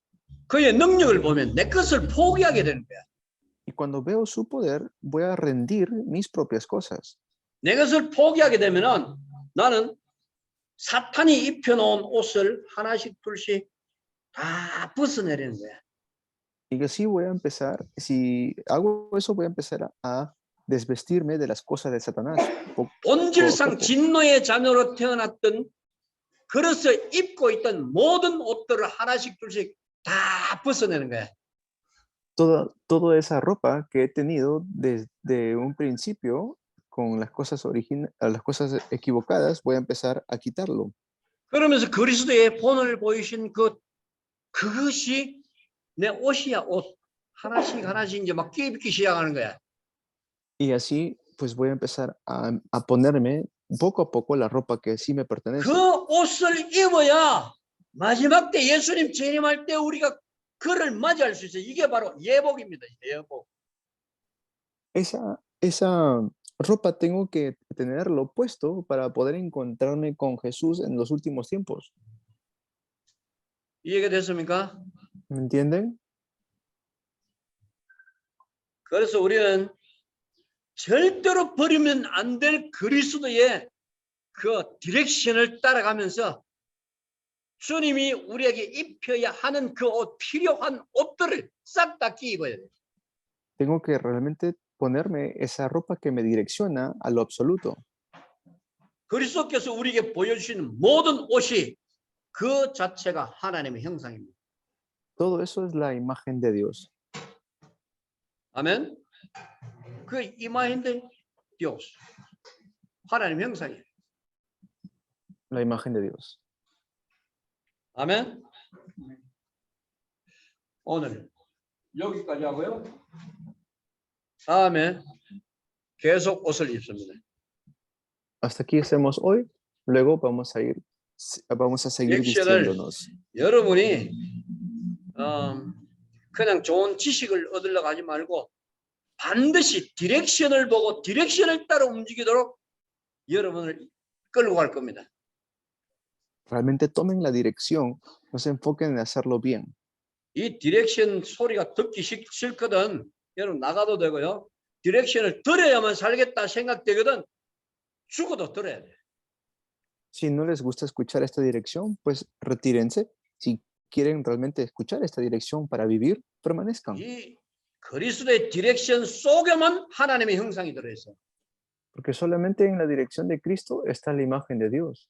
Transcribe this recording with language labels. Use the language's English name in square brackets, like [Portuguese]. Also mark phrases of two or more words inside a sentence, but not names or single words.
[Korean] 그의 능력을 보면 내 것을 포기하게 되는 거야. [Spanish] Y cuando veo su poder, voy a rendir mis propias cosas. [Korean] 내 것을 포기하게 되면은 나는 사탄이 입혀놓은 옷을 하나씩 둘씩 다 벗어내리는 거야. [Spanish] Y así voy a empezar, si hago eso, voy a empezar a desvestirme de las cosas de Satanás. [Korean] 본질상 진노의 자녀로 태어났던 그래서 입고 있던 모든 옷들을 하나씩 둘씩 다 벗어내는 거야. [Spanish] Toda esa ropa que he tenido desde un principio con las cosas las cosas equivocadas, voy a empezar a quitarlo. [Korean] 그러면서 그리스도의 본을 보이신 그것이 내 옷이야, 옷. 하나씩 이제 막 끼입기 시작하는 거야. [Spanish] Y así, pues voy a empezar a ponerme poco a poco la ropa que sí me pertenece. [Korean] 그 옷을 입어야 마지막 때 예수님 재림할 때 우리가 그를 맞이할 수 있어요. 이게 바로 예복입니다. 예복. [Spanish] Esa ropa tengo que tenerlo puesto para poder encontrarme con Jesús en los últimos tiempos. [Korean] 이해가 됐습니까? [Spanish] ¿Me entienden? [Korean] 그래서 우리는 절대로 버리면 안 될 그리스도의 그 디렉션을 따라가면서 주님이 우리에게 입혀야 하는 그 옷, 필요한 옷들을 싹 다 끼입어야 돼요. [Spanish] Tengo que realmente ponerme esa ropa que me direcciona a lo absoluto. [Korean] 그리스도께서 우리에게 보여주시는 모든 옷이 그 자체가 하나님의 형상입니다. [Spanish] Todo eso es la imagen de Dios. Amén. La imagen de Dios. [Korean] 하나님 형상이에요. [Spanish] La imagen de Dios. [Korean] 아멘. 오늘 여기까지 하고요. 다음에 계속 옷을 입습니다. [Spanish] Hasta aquí hacemos hoy. Luego vamos a seguir [Korean] 디렉션을 [Spanish] vistiéndonos. [Korean] 여러분이 그냥 좋은 지식을 얻으려고 하지 말고 반드시 디렉션을 보고 디렉션을 따라 움직이도록 여러분을 끌고 갈 겁니다. [Spanish] Realmente tomen la dirección, no se enfoquen en hacerlo bien. [Korean] 이 디렉션 소리가 듣기 싫거든. 여러분 나가도 되고요. 디렉션을 들어야만 살겠다 생각되거든. 죽어도 들어야 돼. [Spanish] Si no les gusta escuchar esta dirección, pues retírense. Si quieren realmente escuchar esta dirección para vivir, permanezcan. [Korean] 이 그리스도의 디렉션 속에만 하나님의 형상이 들어있어. [Spanish] Porque solamente en la dirección de Cristo está la imagen de Dios.